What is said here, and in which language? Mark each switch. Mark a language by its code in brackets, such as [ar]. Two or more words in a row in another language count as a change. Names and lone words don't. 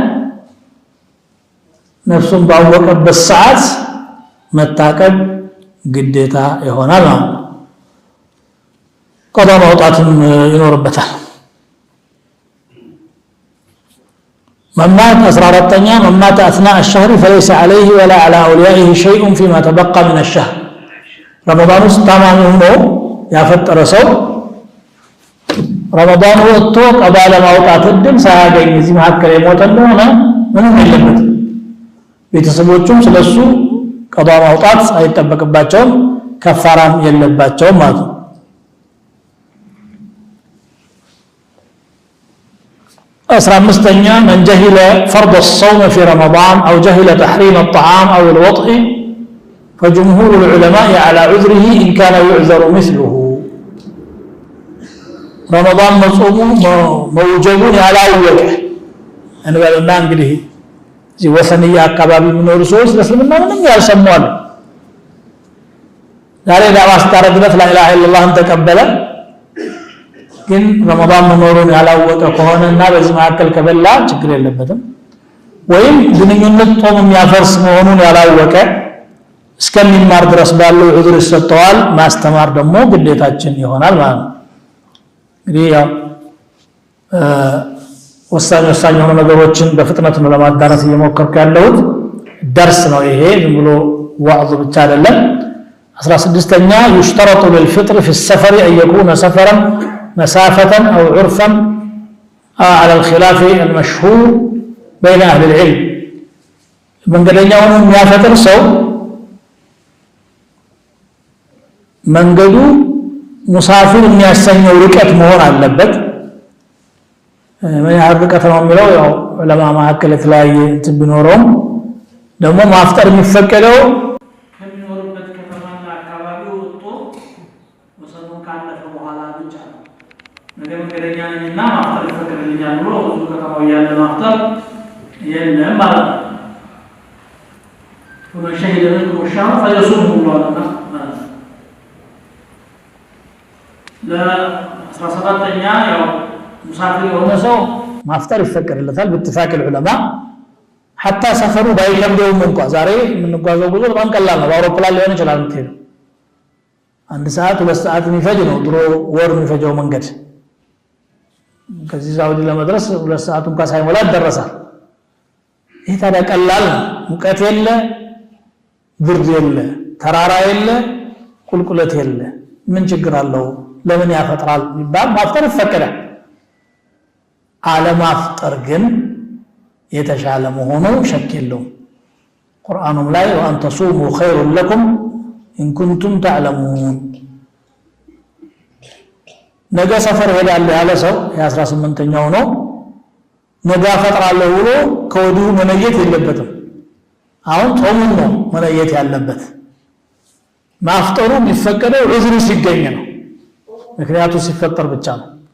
[am] ነፍሱን ባወቀበት ሰዓት መታቀብ ግዴታ ይሆናል ማለት ነው። ቀዷ ማውጣትም ይኖርበታል። መማት 14ኛ መማት [ar] أثناء الشهر فليس عليه ولا على أوليائه شيء فيما تبقى من الشهر [am] رمضان ውስጥ ታማሚ ሆኖ ያፈጠረ ሰው ረመዳን ወጥቶ ቀዷ ለማውጣት እድል ሳያገኝ እዚህ መካከል የሞተ እንደሆነ ምንም የለበትም። ቤተሰቦቹም ስለሱ ቀዷ ማውጣት አይጠበቅባቸውም፣ ከፋራም የለባቸውም ማለት ነው። [ar] 15ኛ من جهل فرض الصوم في رمضان أو جهل تحريم الطعام أو الوطء فجمهور العلماء على عذره إن كان يعذر مثله رمضان مصوم موجبون على وجهه أنا بقولنا [am] እንግዲህ እዚህ ወሰንያ አካባቢ የሚኖሩ ሰዎች ለእስልምና ምንም ያልሰሙ አሉ። ዛሬ ለማስታረቅ ድረስ [ar] لا إله إلا الله [am] ተቀበለ፣ ግን ረመዳን መኖሩን ያላወቀ ከሆነና በዚህ መካከል ከበላ ችግር የለበትም። ወይም ግንኙነት ጾም የሚያፈርስ መሆኑን ያላወቀ እስከሚማር ድረስ ባለው ዑذር ይሰጠዋል። ማስተማር ደግሞ ግዴታችን ይሆናል ማለት ነው። እንግዲህ ያው ወሳኝ የሆኑ ነገሮችን በፍጥነት ነው ለማዳረስ እየሞከርኩ ያለሁት። ደርስ ነው ይሄ፣ ዝም ብሎ ዋዕዝ ብቻ አይደለም። 16ኛ [ar] يشترط للفطر في السفر أن يكون سفرا مسافة أو عرفا على الخلاف المشهور بين أهل العلم [am] መንገደኛ ሆኖ የሚያፈጥር ሰው መንገዱ ሙሳፊር የሚያሰኘው ርቀት መሆን አለበት። ምን ያህል ርቀት ነው የሚለው ያው ዑለማ መካከል የተለያየ እንትን ቢኖረውም ደግሞ ማፍጠር የሚፈቀደው ከሚኖርበት ከተማና አካባቢ ወጥቶ ወሰኑን ካለፈ በኋላ ብቻ ነው። መንገደኛ ነኝና ማፍጠር ይፈቀድልኛል ብሎ ብዙ ከተማው ያለ ማፍጠር የለም ማለት ነው። [ar] ومن شهد منكم الشهر فيصومه الله [am] ማለት ነው። ለ17ኛ ያው ሙሳፊር የሆነ ሰው ማፍጠር ይፈቀድለታል በኢትፋቅ [ar] العلماء حتى [am] ሰፈሩ ባይከብደውም እንኳን ዛሬ የምንጓዘው ጉዞ በጣም ቀላል ነው። በአውሮፕላን ሊሆን ይችላል የምትሄደው 1 ሰዓት 2 ሰዓት የሚፈጅ ነው ድሮ ወር የሚፈጀው መንገድ። ከዚህ ሳውዲ ለመድረስ 2 ሰዓት እንኳን ሳይሞላ ይደረሳል። ይሄ ታዲያ ቀላል ነው። ሙቀት የለ፣ ብርድ የለ፣ ተራራ የለ፣ ቁልቁለት የለ። ምን ችግር አለው? ለምን ያፈጥራል ይባል ማፍጠር ይፈቀዳል። አለማፍጠር ግን የተሻለ መሆኑ ሸክ የለውም። ቁርአኑም ላይ [ar] وأن تصوموا خير لكم إن كنتم تعلمون [am] ነገ ሰፈር ሄዳለሁ ያለ ሰው የ18ኛው ነው። ነገ አፈጥራለሁ ብሎ ከወዲሁ መነየት የለበትም። አሁን ጾሙን ነው መነየት ያለበት። ማፍጠሩ የሚፈቀደው ዑዝሩ ሲገኝ ነው። ምክንያቱ ሲፈጠር ብቻ ነው።